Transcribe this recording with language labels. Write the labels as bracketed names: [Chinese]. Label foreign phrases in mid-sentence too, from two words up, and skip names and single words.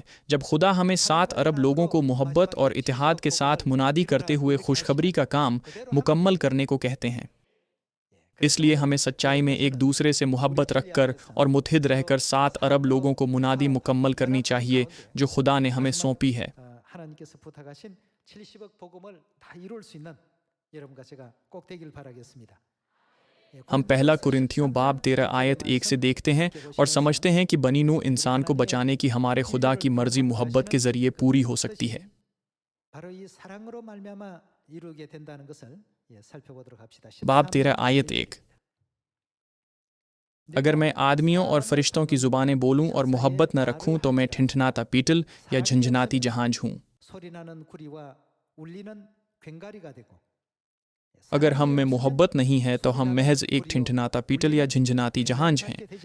[Hindi] जब खुदा हमें 7 अरब लोगों को मोहब्बत और इत्तेहाद के साथ मुनादी करते हुए खुशखबरी का काम मुकम्मल करने को कहते हैं, इसलिए हमें सच्चाई में एक दूसरे से मोहब्बत रखकर और मुत्हिद रहकर 7 अरब लोगों को मुनादी मुकम्मल करनी चाहिए जो खुदा ने हमें सौंपी है। [Korean] 하나님께서 부탁하신 70억 복음을 다 이룰 수 있는 여러분과 제가 꼭 되길 바라겠습니다. [Hindi] हम पहला कुरिन्थियों बाब 13 आयत 1 से देखते हैं और समझते हैं कि बनी नूह इंसान को बचाने की हमारे खुदा की मर्जी मोहब्बत के ज़रिए पूरी हो सकती है। [Korean] 바로 이 사랑으로 말미암아 이루게 된다는 것을 살펴보도록 합시다. [Hindi] बाब 13 आयत 1। अगर मैं आदमियों और फरिश्तों की ज़ुबानें बोलूं और मोहब्बत न रखूं तो मैं ठिठनाता पीटल या झंझनाती जहाज हूं। अगर हम में मोहब्बत नहीं है तो हम महज एक ठिठनाता पीटल या झंझनाती जहाज हैं।